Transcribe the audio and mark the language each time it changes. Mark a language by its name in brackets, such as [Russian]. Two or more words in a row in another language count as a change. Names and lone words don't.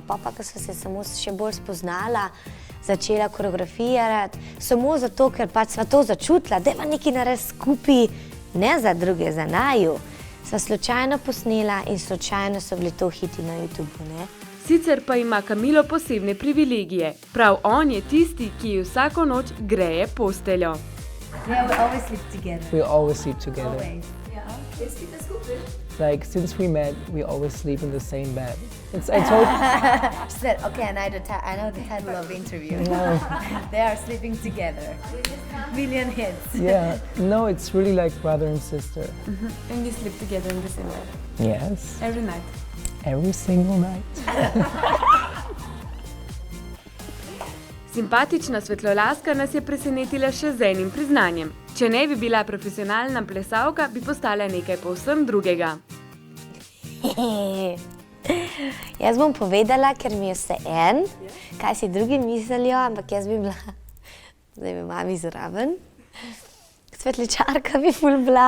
[Slovenian] Pa, ko smo se samo še bolj spoznala, začela koreografirati, samo zato, ker pač sva to začutila, da ima nekaj narediti skupaj, ne za druge, za naju. Sva slučajno posnela in slučajno so bili to hiti na YouTubeu, ne? Sicer pa ima Kamilo posebne privilegije. Prav on je tisti, ki ji vsako noč greje posteljo. [English] Yeah, we always sleep together. We always sleep together. Always. Like, since we met, we always sleep in the same bed. I told She said, okay, I know the title of the interview. No. They are sleeping together. Million hits. Yeah, no, it's really like brother and sister. And we sleep together in the same bed. Yes, Every night. every single night. [Slovenian] Simpatična svetlolaska nas je presenetila še z enim priznanjem. Če ne bi bila profesionalna plesalka, bi postala nekaj povsem drugega. Jaz bom povedala, ker mi je vseeno, kaj si drugi mislijo, ampak jaz bi bila, zdaj bi mami zraven, svetličarka bi ful bila.